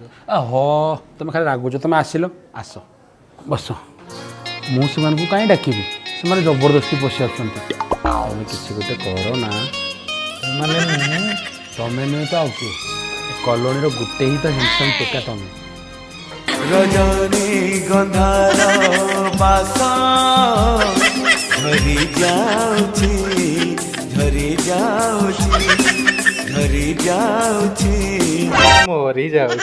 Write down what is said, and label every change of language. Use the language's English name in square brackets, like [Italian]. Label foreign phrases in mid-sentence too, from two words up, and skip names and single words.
[Odia] ଓହୋ ତମେ ଖାଲି ରାଗୁଛ। ତମେ ଆସିଲ ଆସ ବସ। ମୁଁ ସେମାନଙ୍କୁ କାହିଁ ଡାକିବି? ସେମାନେ ଜବରଦସ୍ତି ପଶି ଆସୁଛନ୍ତି। ତମେ କିଛି ଗୋଟେ କର ନା। ମାନେ ତମେ ନୁହେଁ ତ ଆଉ କିଏ? ଏ କଲୋନୀର ଗୋଟେ ହିଁ ତ ହ୍ୟାଣ୍ଡସମ୍ ଟୋକା ତମେ। ରଜନୀ ଗନ୍ଧାର ବାସ ଝରି ଯାଉଛି ଝରି ଯାଉଛି ଝରି ଯାଉଛି झरी जाउछि ମରି ଯାଉଛି।